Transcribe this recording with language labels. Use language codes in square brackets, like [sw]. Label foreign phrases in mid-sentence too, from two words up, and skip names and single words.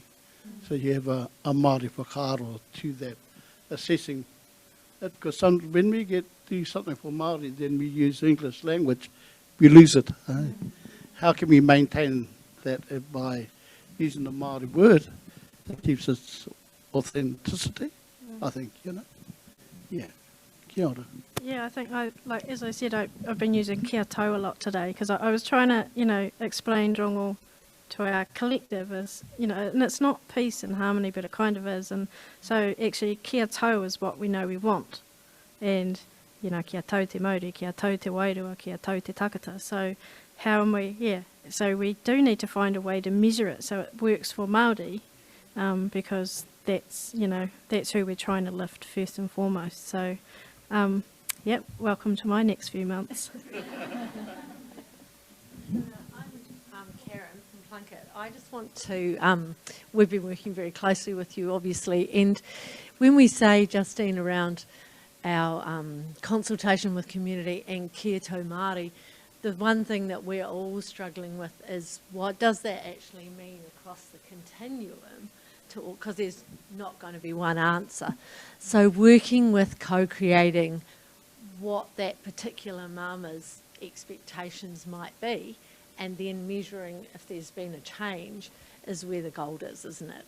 [en] So you have a Māori whakaaro to that assessing it, because when we do something for Māori, then we use English language, we lose it. How can we maintain that by using the Māori word that keeps its authenticity? I think, yeah. [mi] Kia ora. [en] Yeah, I think, as I said, I've been using [mi] kia tau [en] a lot today, because I was trying to, explain rongo to our collective is, and it's not peace and harmony, but it kind of is. And so actually [mi] kia tau [en] is what we know we want. And, [mi] kia tau te Māori, kia tau te wairua, kia tau te takata. [en] So how am we, so we do need to find a way to measure it so it works for Māori, because that's, that's who we're trying to lift first and foremost. So, welcome to my next few months. Karen from Plunkett. I just want to, we've been working very closely with you, obviously, and when we say, Justine, around our consultation with community and [mi] kia tau Māori, [en] the one thing that we're all struggling with is what does that actually mean across the continuum, because there's not going to be one answer. So working with co-creating what that particular mama's expectations might be, and then measuring if there's been a change is where the gold is, isn't it?